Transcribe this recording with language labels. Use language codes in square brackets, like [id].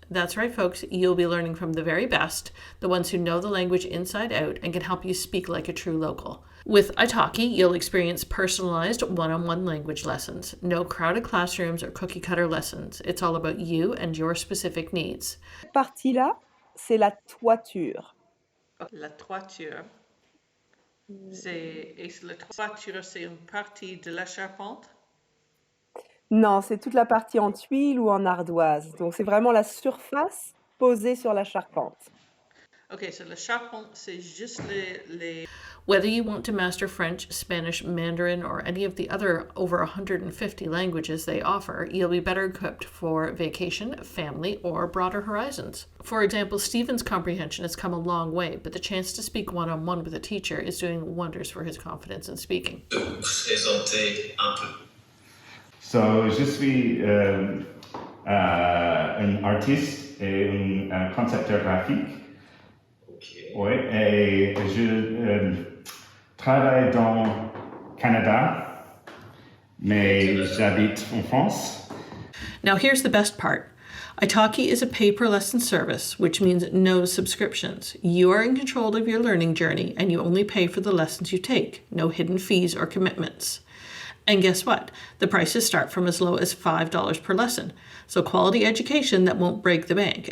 [en] That's right, folks, you'll be learning from the very best, the ones who know the language inside out and can help you speak like a true local. With italki, you'll experience personalized one-on-one language lessons. No crowded classrooms or cookie-cutter lessons. It's all about you and your specific needs. [fr] Cette partie-là, c'est la toiture. La toiture. La toiture, c'est une partie de la charpente? Non, c'est toute la partie en tuile ou en ardoise. Donc, c'est vraiment la surface posée sur la charpente. [en] Okay, so [fr] la charpente, c'est juste les... [en] Whether you want to master French, Spanish, Mandarin, or any of the other over 150 languages they offer, you'll be better equipped for vacation, family, or broader horizons. For example, Stephen's comprehension has come a long way, but the chance to speak one-on-one with a teacher is doing wonders for his confidence in speaking. [fr] Présenter un peu. So, je suis un artiste et un concepteur graphique. Oui, et je travaille dans Canada, mais j'habite en France. [en] Now here's the best part. Italki is a pay-per-lesson service, which means no subscriptions. You are in control of your learning journey, and you only pay for the lessons you take. No hidden fees or commitments. And guess what? The prices start from as low as $5 per lesson. So quality education that won't break the bank.